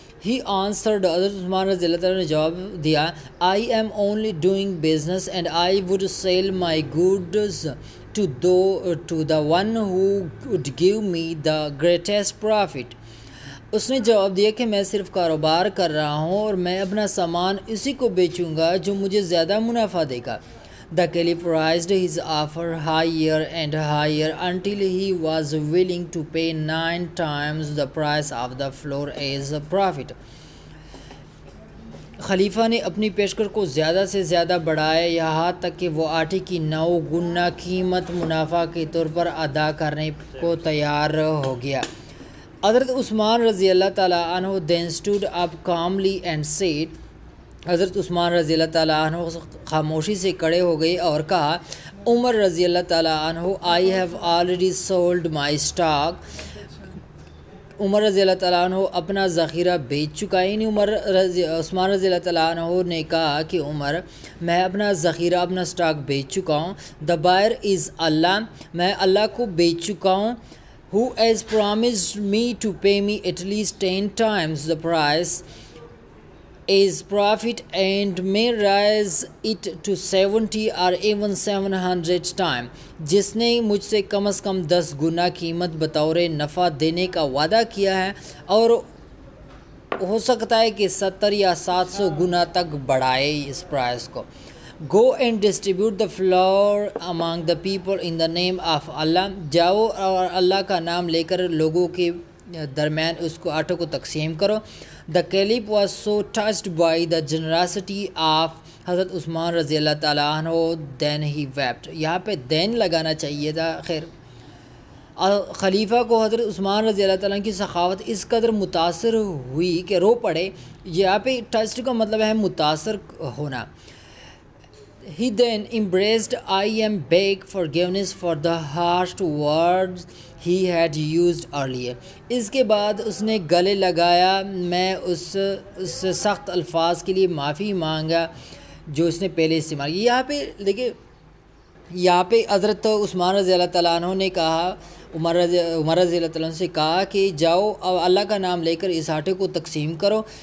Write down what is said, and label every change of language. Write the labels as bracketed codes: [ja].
[en] He answered, [ur] حضرت عثمان رضی اللہ تعالیٰ نے جواب دیا, [en] I am only doing business and I would sell my goods to the one who would give me the greatest profit. [ur] اس نے جواب دیا کہ میں صرف کاروبار کر رہا ہوں اور میں اپنا سامان اسی کو بیچوں گا جو مجھے زیادہ منافع دے گا. [en] The Caliph raised his offer higher and higher until he was willing to pay 9 times the price of the flour as a profit. [ur] خلیفہ نے اپنی پیشکش کو زیادہ سے زیادہ بڑھایا یہاں تک کہ وہ آٹے کی 9 گنا قیمت منافع کے طور پر ادا کرنے کو تیار ہو گیا. حضرت عثمان رضی اللہ تعالیٰ عنہ then stood up calmly and said, حضرت عثمان رضی اللہ تعالیٰ عنہ خاموشی سے کھڑے ہو گئے اور کہا, [en] Umar رضی اللہ تعالیٰ عنہ, I have already sold my stock [ur] عمر رضی اللہ تعالیٰ عنہ اپنا ذخیرہ بیچ چکا ہے. یعنی عثمان رضی اللہ تعالیٰ عنہ نے کہا کہ عمر میں اپنا ذخیرہ اپنا سٹاک بیچ چکا ہوں. [en] the buyer is [ur] اللہ, میں اللہ کو بیچ چکا ہوں. [en] who has promised me to pay me at least 10 times the price is profit and may raise it to 70 or even 700 times. [ur] جس نے مجھ سے کم از کم 10 گنا قیمت بطور نفع دینے کا وعدہ کیا ہے اور ہو سکتا ہے کہ 70 یا 700 گنا تک بڑھائے اس پرائس کو. [en] Go and distribute the flour among the people in the name of Allah. [ur] جاؤ اور اللہ کا نام لے کر لوگوں کے درمیان اس کو آٹے کو تقسیم کرو. [en] The Caliph was so touched by the generosity of حضرت Usman رضی اللہ تعالیٰ عنہ then he wept. [ur] یہاں پہ دین لگانا چاہیے تھا. خیر خلیفہ کو حضرت عثمان رضی اللہ تعالیٰ کی سخاوت اس قدر متاثر ہوئی کہ رو پڑے. یہاں پہ ٹچڈ کا مطلب ہے متاثر ہونا. [en] He then embraced I am beg forgiveness for the harsh words he had used earlier. [ur] اس کے بعد اس نے گلے لگایا, میں اس سخت الفاظ کے لیے معافی مانگا جو اس نے پہلے استعمال کی. یہاں پہ دیکھیں, یہاں پہ حضرت عثمان رضی اللہ تعالیٰ عنہ نے کہا, عمر رضی اللہ تعالیٰ عنہ سے کہا کہ جاؤ اللہ کا نام لے کر اس آٹے کو تقسیم کرو.